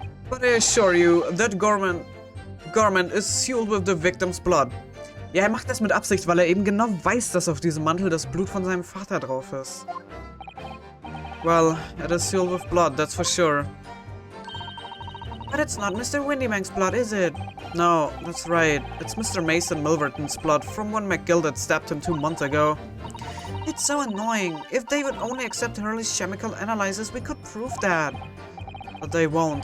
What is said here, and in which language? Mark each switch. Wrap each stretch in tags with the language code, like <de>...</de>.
<en>But I assure you, that garment is sealed with the victim's blood.</en> <de>Ja, macht das mit Absicht, weil eben genau weiß, dass auf diesem Mantel das Blut von seinem Vater drauf ist.</de> <en>Well, it is sealed with blood, that's for sure. But it's not Mr. Windybank's blood, is it? No, that's right. It's Mr. Mason Milverton's blood from when McGilded stabbed him 2 months ago. It's so annoying. If they would only accept Hurley's chemical analysis, we could prove that. But they won't.</en>